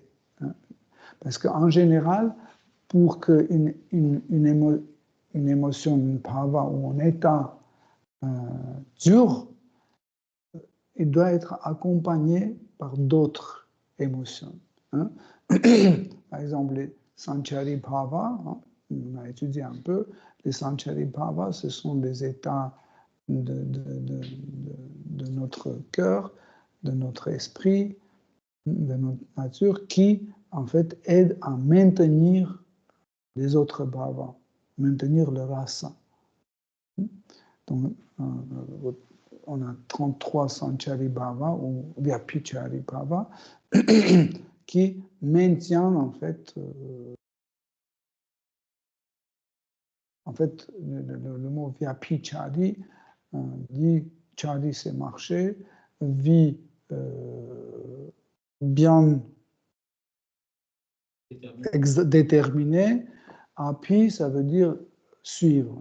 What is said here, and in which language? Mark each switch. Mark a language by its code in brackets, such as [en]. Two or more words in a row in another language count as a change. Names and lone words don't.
[fr] Parce qu'en général, pour qu'une émotion, une bhava ou un état dure, il doit être accompagné par d'autres émotions. Par exemple, les [sa] सञ्चारी भाव, [fr] on a étudié un peu, les [sa] सञ्चारी भाव, [fr] ce sont des états de notre cœur, de notre esprit, de notre nature, qui, en fait, aident à maintenir les autres bhavas, maintenir le rasa. Donc, on a 33 [sa] सञ्चारी भाव [fr] ou [sa] व्यभिचारी भाव [fr] qui maintiennent, en fait, le mot vyapichari dit Brahmachari, c'est marcher, vie bien déterminée, api, ça veut dire suivre.